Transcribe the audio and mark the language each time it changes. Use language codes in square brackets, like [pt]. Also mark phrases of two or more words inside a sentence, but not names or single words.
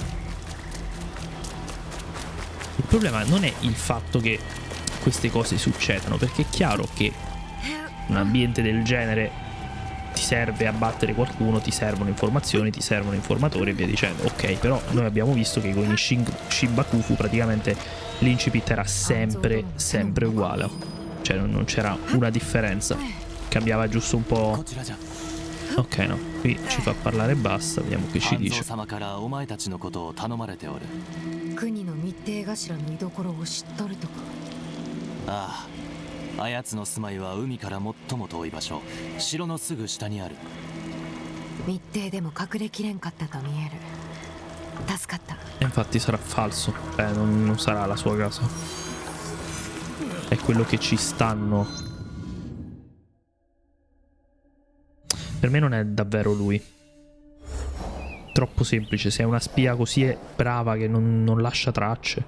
[it] Il problema non è il fatto che queste cose succedano, perché è chiaro che un ambiente del genere ti serve a battere qualcuno, ti servono informazioni, ti servono informatori e via dicendo. Ok, però noi abbiamo visto che con i Shinbakufu praticamente l'incipit era sempre uguale, cioè non c'era una differenza, cambiava giusto un po'. Ok, no, qui ci fa parlare e basta, vediamo che ci dice. [ja] 国の密偵頭の居所を知っとるとか。ああ、あやつの住まいは海から最も遠い場所、城のすぐ下にある。密偵でも隠れきれんかったと見える。助かった。 [it] E infatti sarà falso. Non sarà la sua casa. È quello che ci stanno. Per me non è davvero lui. Troppo semplice. Se è una spia così è brava che non lascia tracce.